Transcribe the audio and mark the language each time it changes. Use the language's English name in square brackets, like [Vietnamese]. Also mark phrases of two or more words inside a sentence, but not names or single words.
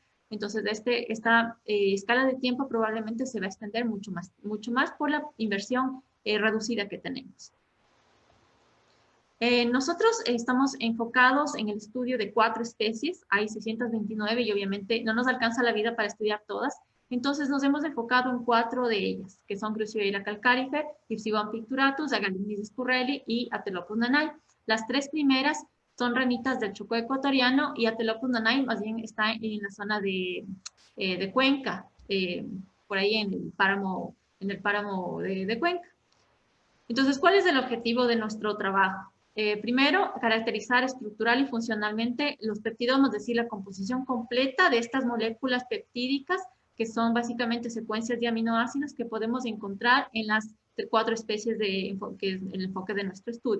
[Spanish] Entonces, esta escala de tiempo probablemente se va a extender mucho más por la inversión reducida que tenemos. Nosotros estamos enfocados en el estudio de 4 especies, hay 629 y obviamente no nos alcanza la vida para estudiar todas, entonces nos hemos enfocado en 4 de ellas, que son Cruciveila calcarifer, Ipsibon picturatus, Agalimides currelli y Atelopus nanay. Las 3 primeras son ranitas del Chocó ecuatoriano y Atelopus nanay más bien está en la zona de Cuenca, por ahí en el páramo de Cuenca. Entonces, ¿cuál es el objetivo de nuestro trabajo? Primero, caracterizar estructural y funcionalmente los peptidomos, es decir, la composición completa de estas moléculas peptídicas, que son básicamente secuencias de aminoácidos que podemos encontrar en las 4 especies que es el enfoque de nuestro estudio.